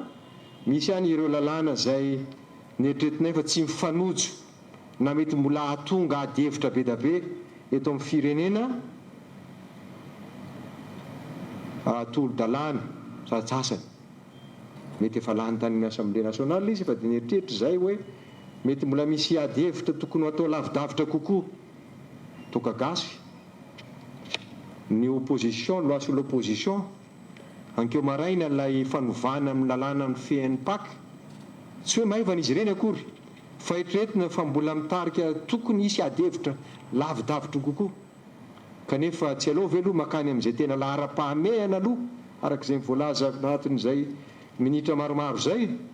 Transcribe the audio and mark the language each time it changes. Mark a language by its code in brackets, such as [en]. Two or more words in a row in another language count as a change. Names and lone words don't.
[mg] Misy ihany ireo lalàna zay nieritreretinay fa tsy mifanojo na mety mbola hahatonga ady hevitra be da be eto amin'ny firenena, tolo-dalàna satsasany mety efa lany tany Assemblée nationale izy fa dia nieritreritry zay hoe mety mbola misy ady hevitra tokony atao lavidavitra kokoa. Toka gasy ny opposition, [fr] loi sur l'opposition, [mg] ankeo maraina ilay fanovana amin'ny lalàna amin'ny fehan'ny PAC, tsy hoe maivana izy ireny akory fa eritreretina fa mbola mitarika tokony hisy ady hevitra lavidavitra kokoa. Kanefa tsy aloha ve aloha makany amin'izay tena lahara-pahamehana aloha arak'izay voalaza anatin'izay minitra maromaro zay,